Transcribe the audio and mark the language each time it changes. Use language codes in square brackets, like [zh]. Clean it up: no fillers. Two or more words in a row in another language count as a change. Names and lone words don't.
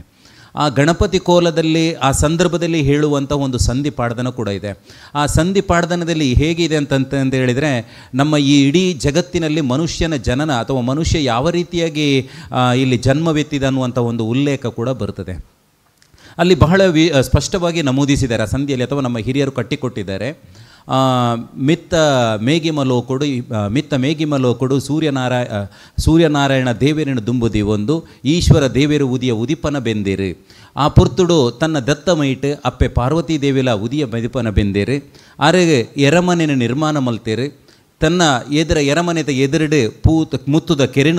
[kn] ಆ ಗಣಪತಿ ಕೋಲದಲ್ಲಿ ಆ ಸಂದರ್ಭದಲ್ಲಿ ಹೇಳುವಂಥ ಒಂದು ಸಂಧಿ ಪಾಡ್ದನ ಕೂಡ ಇದೆ. ಆ ಸಂಧಿ ಪಾಡ್ದನದಲ್ಲಿ ಹೇಗಿದೆ ಅಂತ ಹೇಳಿದರೆ, ನಮ್ಮ ಈ ಇಡೀ ಜಗತ್ತಿನಲ್ಲಿ ಮನುಷ್ಯನ ಜನನ ಅಥವಾ ಮನುಷ್ಯ ಯಾವ ರೀತಿಯಾಗಿ ಇಲ್ಲಿ ಜನ್ಮವೆತ್ತಿದ ಅನ್ನುವಂಥ ಒಂದು ಉಲ್ಲೇಖ ಕೂಡ ಬರ್ತದೆ. ಅಲ್ಲಿ ಬಹಳ ಸ್ಪಷ್ಟವಾಗಿ ನಮೂದಿಸಿದ್ದಾರೆ ಆ ಸಂಧಿಯಲ್ಲಿ, ಅಥವಾ ನಮ್ಮ ಹಿರಿಯರು ಕಟ್ಟಿಕೊಟ್ಟಿದ್ದಾರೆ. [tcy] ಮಿತ್ತ ಮೇಗಿಮಲೋಕೊಡು ಸೂರ್ಯನಾರಾಯಣ ದೇವೇರಿನ ದುಂಬುದಿ ಒಂದು ಈಶ್ವರ ದೇವೇರು ಉದಿಯ ಉದಿಪನ ಬೆಂದೇರು ಆ ಪುರ್ತುಡು ತನ್ನ ದತ್ತ ಮೈಟ್ ಅಪ್ಪೆ ಪಾರ್ವತಿ ದೇವಿಲ ಉದಿಯ ಮದಿಪನ ಬೆಂದೇರು ಅರೆಗೆ ಎರಮನೆನ ನಿರ್ಮಾಣ ಮಲ್ತೇರು ತನ್ನ ಎರಮನೆತ ಎದುರುಡು ಮುತ್ತುದ ಕೆರೆನು